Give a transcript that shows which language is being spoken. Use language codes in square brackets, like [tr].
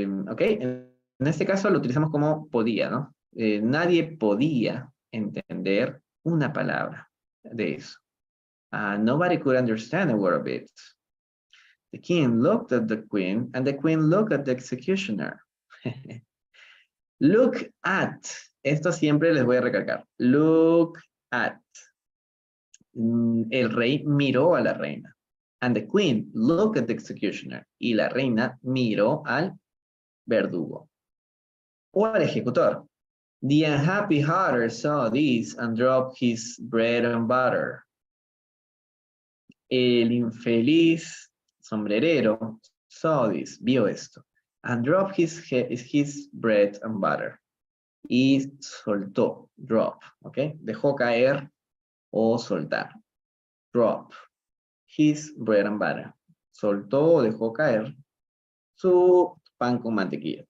[es] Ok, en este caso lo utilizamos como podía, ¿no? Nadie podía entender una palabra de eso. [en] Nobody could understand a word of it. The king looked at the queen, and the queen looked at the executioner. Look at. [es] Esto siempre les voy a recalcar. [en] Look at. [es] El rey miró a la reina. [en] And the queen looked at the executioner. [es] Y la reina miró al verdugo. O al ejecutor. [en] The unhappy hatter saw this and dropped his bread and butter. [es] El infeliz sombrerero [en] saw this, [es] vio esto, [en] and dropped his bread and butter. [es] Y soltó, drop, ¿ok? Dejó caer o soltar. [en] Drop his bread and butter. [es] Soltó o dejó caer su pan con mantequilla.